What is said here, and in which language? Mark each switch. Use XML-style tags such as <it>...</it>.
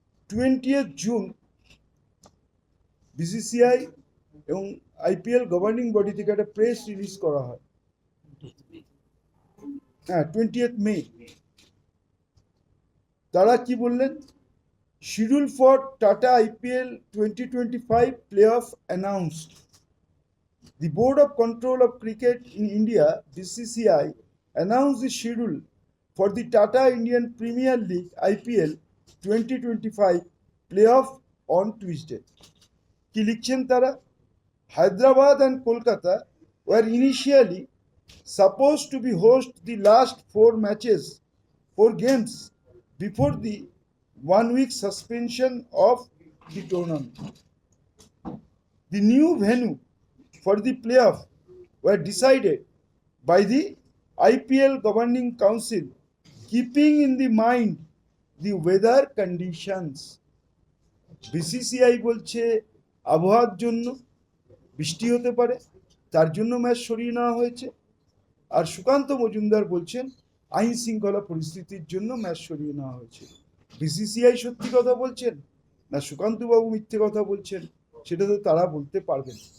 <bn>20 June BCCI এবং IPL governing body থেকে একটা প্রেস রিলিজ করা হয়। হ্যাঁ, 20 মে। তারা কি বললেন?</bn> <en>Schedule for Tata IPL 2025 playoff announced. The Board of Control of Cricket in India, BCCI, announced the schedule for the Tata Indian Premier League IPL 2025 playoff on Tuesday.</en> <bn>কি লিখছেন তারা?</bn> <en>Hyderabad and Kolkata were initially supposed to be host the last 4 games before the 1 week suspension of the tournament. The new venue for the playoff were decided by the IPL Governing Council, keeping in the mind the weather conditions.</en> <bn>BCCI বলছে আবহাওয়ার জন্য, বৃষ্টি হতে পারে, তার জন্য match সরিয়ে নেওয়া হয়েছে। আর সুকান্ত মজুমদার বলছেন আইন শৃঙ্খলা পরিস্থিতির জন্য ম্যাচ সরিয়ে নেওয়া হয়েছে। বিসিসিআই সত্যি কথা বলছেন না সুকান্তবাবু মিথ্যে কথা বলছেন, সেটা তো তারা বলতে পারবেন।</bn>